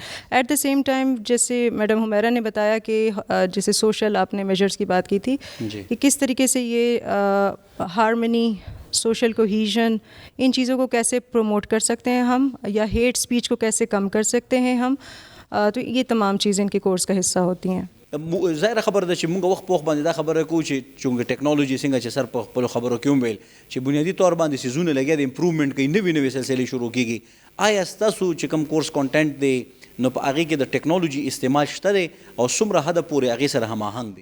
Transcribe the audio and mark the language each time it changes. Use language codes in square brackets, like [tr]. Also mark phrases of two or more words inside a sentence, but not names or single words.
[en] at the same time [ur] جیسے میڈم حمیرہ نے بتایا کہ جیسے سوشل آپ نے میجرس کی بات کی تھی کہ کس طریقے سے یہ ہارمنی, [en] social cohesion, [ur] ان چیزوں کو کیسے پروموٹ کر سکتے ہیں ہم, یا [en] hate speech [ur] کو کیسے کم کر سکتے ہیں ہم, تو یہ تمام چیزیں ان کے کورس کا حصہ ہوتی ہیں. [ps] ظاهره خبر ده چې موږ وخت په وخت باندې دا خبره کوو چې چونګې ټیکنالوژي څنګه چې سر په خپلو خبرو کې وویل چې بنیادي طور باندې څیزونه لګیا د امپروومنټ کوي, نوي نوي سلسلې شروع کېږي. آیا ستاسو چې کوم [en] course content [ps] دی نو په هغې کې د ټیکنالوژي استعمال شته دی او څومره حده پورې هغې سره هماهنګ دی؟